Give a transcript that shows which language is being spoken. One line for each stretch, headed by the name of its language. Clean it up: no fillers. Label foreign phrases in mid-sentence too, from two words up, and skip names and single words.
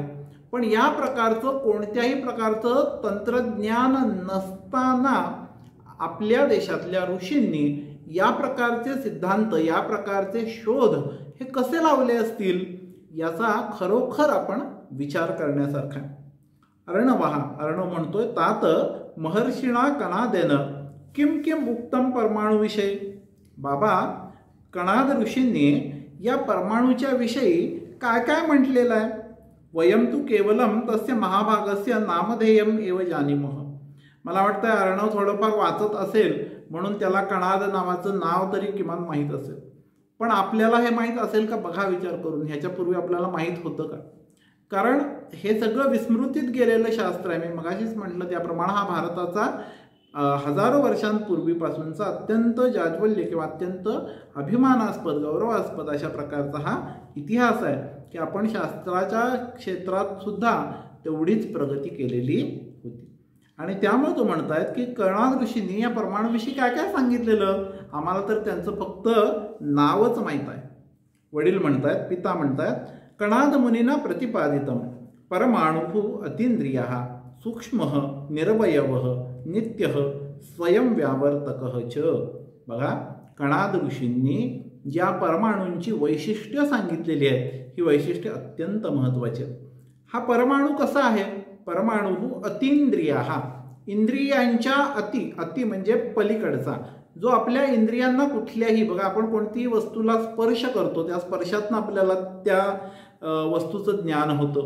Marathi: पण या प्रकारचं कोणत्याही प्रकारचं तंत्रज्ञान नसताना आपल्या देशातल्या ऋषींनी या प्रकारचे सिद्धांत, या प्रकारचे शोध हे कसे लावले असतील याचा खरोखर आपण विचार करण्यासारखा आहे. अर्णव म्हणतोय,
Sanskrit: तात महर्षिणा कणादेन किम किम उक्तम परमाणुविषयी.
Marathi: बाबा, कणाद ऋषींनी या परमाणूच्या विषयी काय काय म्हटलेलं आहे.
Sanskrit: वयम तू केवलम तस्य महाभागस्य नामधेयम एव जानीमः.
Marathi: मला वाटतं अर्णव थोडंफार वाचत असेल म्हणून त्याला कणाद नावाचं नाव तरी किमान माहीत असेल. पण आपल्याला हे माहीत असेल का बघा विचार करून. ह्याच्यापूर्वी आपल्याला माहीत होतं का? कारण हे सगळं विस्मृतीत गेलेलं शास्त्र आहे. मी मगाशीच म्हटलं त्याप्रमाणे हा भारताचा हजारो वर्षांपूर्वीपासूनचा अत्यंत जाज्वल्य किंवा अत्यंत अभिमानास्पद, गौरवास्पद अशा प्रकारचा हा इतिहास आहे की आपण शास्त्राच्या क्षेत्रात सुद्धा तेवढीच प्रगती केलेली होती. आणि त्यामुळे तो म्हणतायत की कणाद ऋषींनी या परमाणूविषयी काय काय सांगितलेलं, आम्हाला तर त्यांचं फक्त नावच माहीत आहे. वडील म्हणतायत, पिता म्हणतायत,
Sanskrit: कणाद मुनीना प्रतिपादितम परमाणु अतींद्रियः सूक्ष्मः निरवयवः नित्यः स्वयं व्यावर्तकः च.
Marathi: बघा, कणाद ऋषींनी ज्या परमाणूंची वैशिष्ट्य सांगितलेली आहेत, ही वैशिष्ट्य अत्यंत महत्त्वाची आहेत. हा परमाणू कसा आहे?
Sanskrit: परमाणु अतींद्रियः,
Marathi: इंद्रियांच्या अति म्हणजे पलीकडचा, जो आपल्या इंद्रियांना कुठल्याही, बघा आपण कोणतीही वस्तूला स्पर्श करतो, त्या स्पर्शातनं आपल्याला त्या वस्तूचं ज्ञान होतं.